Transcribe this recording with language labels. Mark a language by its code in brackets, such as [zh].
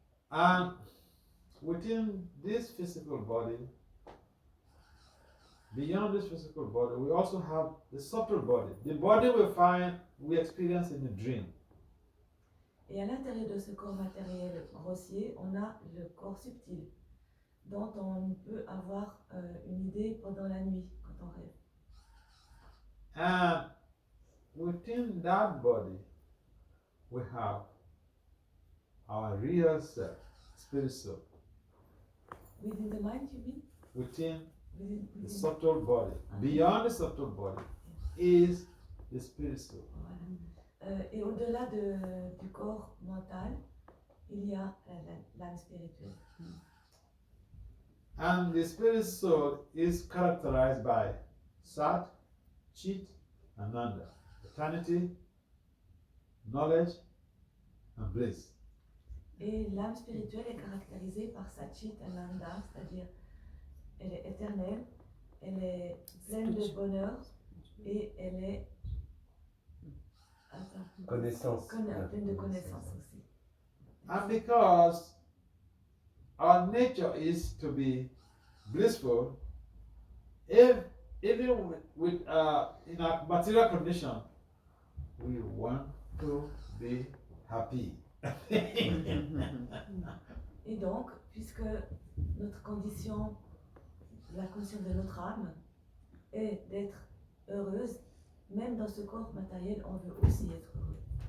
[en] And within this physical body, beyond this physical body, we also have the subtle body. The body we experience in a dream. [fr] Et à l'intérieur de ce corps matériel grossier, on a le corps subtil, dont on peut avoir une idée pendant la nuit, quand on rêve. [en] And within that body, we have our real self, spirit soul, Within the mind, you mean? within Within, the within. subtle body, beyond the subtle body, is the spirit soul. [fr] Voilà. Et au-delà du corps mental, il y a l'âme spirituelle. [en] And the spirit soul is characterized by Sat, Chit, and Nanda, eternity, knowledge, and bliss. [fr] Et l'âme spirituelle est caractérisée par Satchit Ananda, c'est-à-dire elle est éternelle, elle est pleine de bonheur et elle est Connaissance. pleine de connaissances aussi. [en] And because our nature is to be blissful, if even with in our material condition, we want to be happy. [fr] Et donc, puisque notre condition, la condition de notre âme est d'être heureuse, même dans ce corps matériel, on veut aussi être heureux.